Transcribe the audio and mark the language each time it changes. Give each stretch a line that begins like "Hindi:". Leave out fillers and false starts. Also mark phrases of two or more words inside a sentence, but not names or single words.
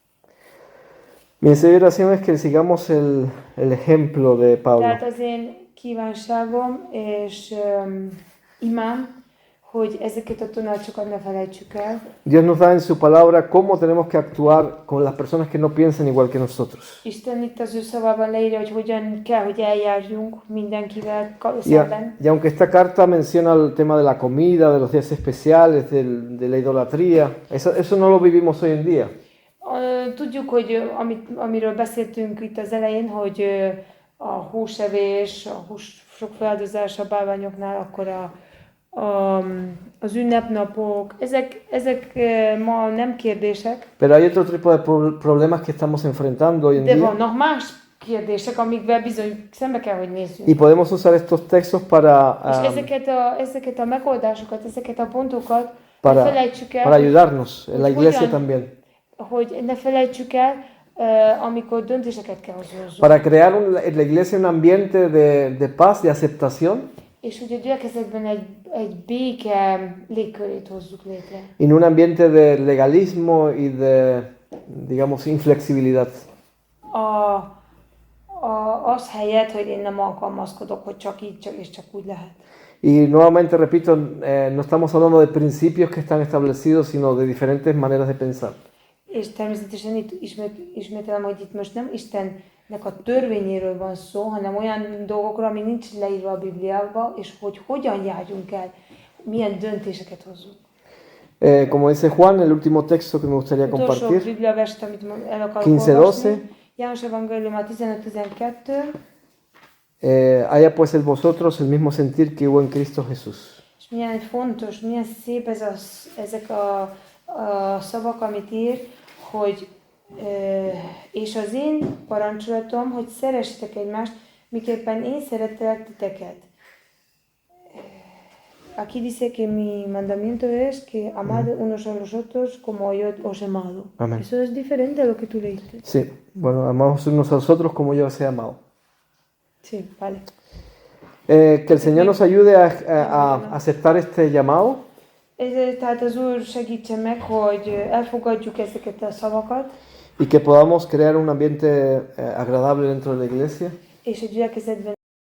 Spanish: Mi deseo y oración es que sigamos el ejemplo de Pablo.
Hungarian: Tehát az én kívánságom és imám, hogy ezeket a tanácsokat ne felejtsük el.
Spanish: Dios nos da en su palabra cómo tenemos que actuar con las personas que no piensan igual que nosotros.
Hungarian: Isten itt az ő szavában leírja, hogy hogyan kell, hogy eljárjunk mindenkivel szemben.
Spanish: Y aunque esta carta menciona el tema de la comida, de los días especiales, de la idolatría, eso no lo vivimos hoy en día.
Hungarian: Tudjuk, hogy amiről beszéltünk itt az elején, hogy a húsevés, a hús sok feldozás a bálványoknál, akkor az ünnepnapok, ezek ma nem kérdések.
Spanish: Pero hay otro tipo de problemas que estamos enfrentando hoy en
Hungarian: De
Spanish: día.
Hungarian: vannak más kérdések, amikvel bizony szembe kell, hogy nézzünk.
Spanish: Y podemos usar estos textos para,
Hungarian: És ezeket a megoldásokat, ezeket a pontokat ne
Spanish: para
Hungarian: felejtsük el,
Spanish: para ayudarnos en la
Hungarian: hogy
Spanish: iglesia
Hungarian: hogyan-
Spanish: también.
Hungarian: hogy ne felejtsük el, amikor döntéseket kell hozzunk.
Spanish: Para crear en la iglesia un ambiente de paz, de aceptación,
Hungarian: És hogy a gyülekezetben egy béke légkörét hozzuk létre.
Spanish: y no un ambiente de legalismo y de, digamos, inflexibilidad.
Hungarian: Az helyett, hogy én nem alkalmazkodok, hogy csak így, csak és csak úgy lehet.
Spanish: Y nuevamente repito, no estamos hablando de principios que están establecidos, sino de diferentes maneras de pensar.
Hungarian: És természetesen itt ismételem, hogy itt most nem Istennek a törvényéről van szó, hanem olyan dolgokról, ami nincs leírva a Bibliába, és hogy hogyan járjunk el, milyen döntéseket hozzunk.
Spanish: Como dice Juan, el último texto que me gustaría
Hungarian: Utolsó
Spanish: compartir,
Hungarian: Bibliaverset, amit el akarok 15-12. olvasni. János Evangélium 15-12.
Spanish: haya pues en vosotros el mismo sentir que hubo en Cristo Jesús.
Hungarian: És milyen fontos, milyen szép ezek a szavak, amit ír, hogy és az én parancsolatom, hogy szeressetek egymást, miképpen én szerettelek titeket.
Spanish: Aquí dice que mi mandamiento es que amad unos a los otros como yo os he amado. Amén. Eso es diferente a lo que tú leíste. Sí, bueno, amamos unos a los otros como yo os he amado. Sí, vale. Que el Señor nos ayude a aceptar este llamado
Hungarian: Tehát az Úr segítsen meg, hogy elfogadjuk ezeket a szavakat,
Spanish: y que podamos crear un ambiente agradable dentro de la iglesia.
Hungarian: és a gyülekezetben